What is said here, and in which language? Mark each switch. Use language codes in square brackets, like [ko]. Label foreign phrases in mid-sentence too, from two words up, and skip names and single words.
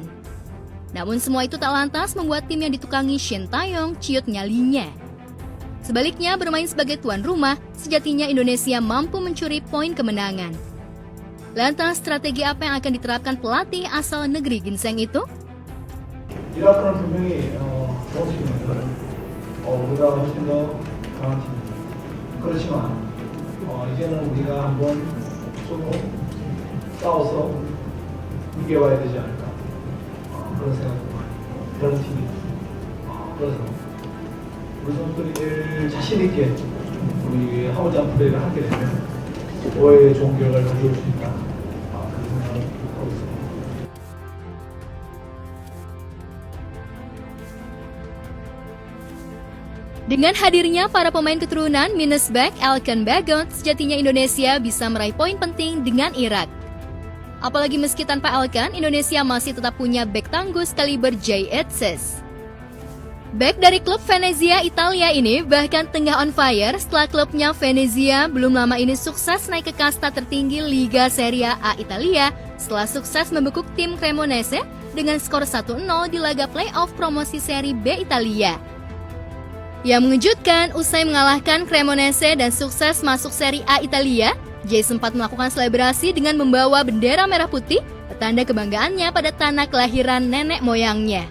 [id] Namun semua itu tak lantas membuat tim yang ditukangi Shin Taeyong ciut nyalinya. Sebaliknya, bermain sebagai tuan rumah, sejatinya Indonesia mampu mencuri poin kemenangan. Lantas, strategi apa yang akan diterapkan pelatih asal negeri ginseng itu? [ko] 이라크는 분명히 좋은 팀입니다. 우리가 훨씬 더 강한 팀입니다. 그렇지만 이제는 우리가 한번 조금 싸워서 이겨와야 되지 않을까 그런 생각도 많이 그런 팀입니다. 그래서 우리 선수들이 제일 자신 있게 우리 하고자 하는 플레이를 하게 되면 오해의 좋은 결과를 가져올 수 있다. 그런 생각을 하고 있습니다. [id] Dengan hadirnya para pemain keturunan Minnesback, Elkan Bagot, sejatinya Indonesia bisa meraih poin penting dengan Irak. Apalagi meski tanpa Elkan, Indonesia masih tetap punya bek tangguh kaliber Jay Etzes. Bek dari klub Venezia Italia ini bahkan tengah [en] on fire [id] setelah klubnya Venezia belum lama ini sukses naik ke kasta tertinggi Liga Serie A Italia setelah sukses membekuk tim Cremonese dengan skor 1-0 di laga playoff promosi Serie B Italia. Yang mengejutkan, usai mengalahkan Cremonese dan sukses masuk Serie A Italia, Jay sempat melakukan selebrasi dengan membawa bendera merah putih, petanda kebanggaannya pada tanah kelahiran nenek moyangnya.